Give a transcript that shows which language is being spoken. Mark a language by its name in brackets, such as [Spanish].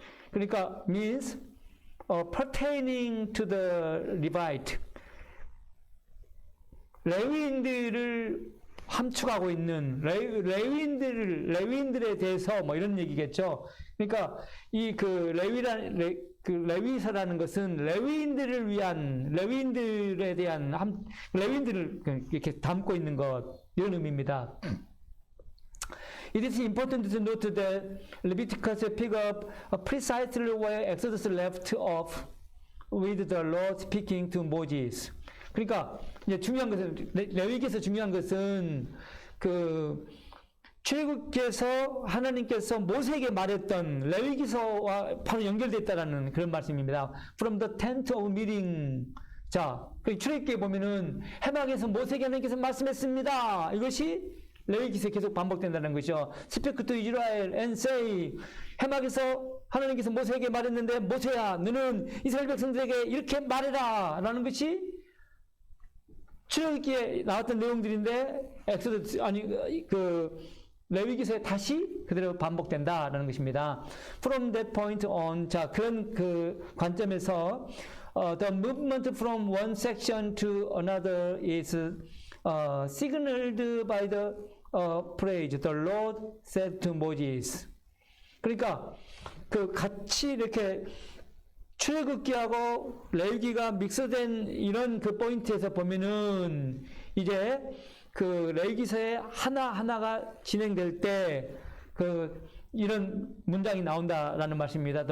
[English] 그러니까 means pertaining to the Levite. [Korean] 레위인들을 함축하고 있는 레위인들에 대해서 뭐 이런 얘기겠죠. 그러니까 이 그 레위서라는 것은 레위인들을 위한 레위인들에 대한 레위인들을 이렇게 담고 있는 것 이런 의미입니다. [English] It is important to note that Leviticus pick up precisely where Exodus left off with the Lord speaking to Moses. [Korean] 그러니까 이제 중요한 것은 레위기에서 중요한 것은 그 출애굽기에서 하나님께서 모세에게 말했던 레위기서와 바로 연결됐다라는 그런 말씀입니다. [English] From the tent of meeting. [Korean] 자, 그 출애굽기에 보면은 해막에서 모세에게 하나님께서 말씀했습니다. 이것이 레위기서에 계속 반복된다는 것이죠. [English] Speak to Israel and say. [Korean] 해막에서 하나님께서 모세에게 말했는데 모세야, 너는 이스라엘 백성들에게 이렇게 말해라 라는 것이 출애굽기에 나왔던 내용들인데 엑소더스 그 레위기서에 다시 그대로 반복된다라는 것입니다. [English] From that point on, [Korean] 자 그런 그 관점에서 [English] the movement from one section to another is signaled by the phrase the Lord said to Moses. [Korean] 그러니까 그 같이 이렇게 출애굽기하고 레위기가 믹스된 이런 그 포인트에서 보면은 이제 그 레위기서의 하나하나가 진행될 때 그 이런 문장이 나온다라는 말씀입니다.